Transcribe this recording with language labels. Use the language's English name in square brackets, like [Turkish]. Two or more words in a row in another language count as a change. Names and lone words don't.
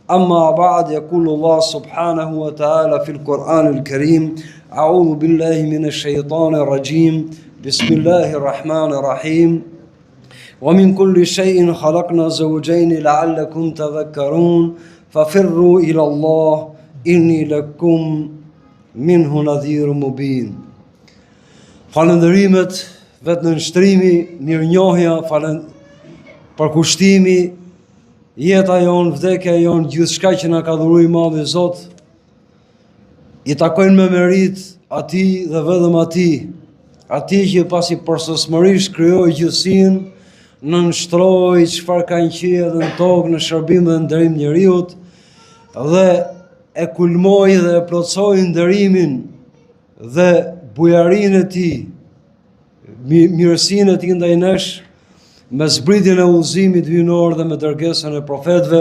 [Arabic] أما بعد يقول الله سبحانه وتعالى في القرآن الكريم أعوذ بالله من الشيطان الرجيم بسم الله الرحمن الرحيم ومن كل شيء خلقنا زوجين لعلكم تذكرون ففروا إلى الله إني لكم منه نذير مبين. [Albanian] Falëndërimet vetë në nështrimi, mirënjohja, përkushtimi, jeta jonë, vdekja jonë, gjithçka që na ka dhuruar i Madhi Zot, i takojnë me merit atij dhe vetëm atij që pasi përsosmërisht krijoi gjithësinë, nënshtroi çfarë ka në qiell dhe në tokë në shërbim dhe nderim njeriut, dhe e kulmoi dhe e plotësoi nderimin dhe bujarinë e tij, mirësinë e tij ndaj nesh, me zbritjen e udhëzimit hyjnor dhe me dërgesën e profetëve.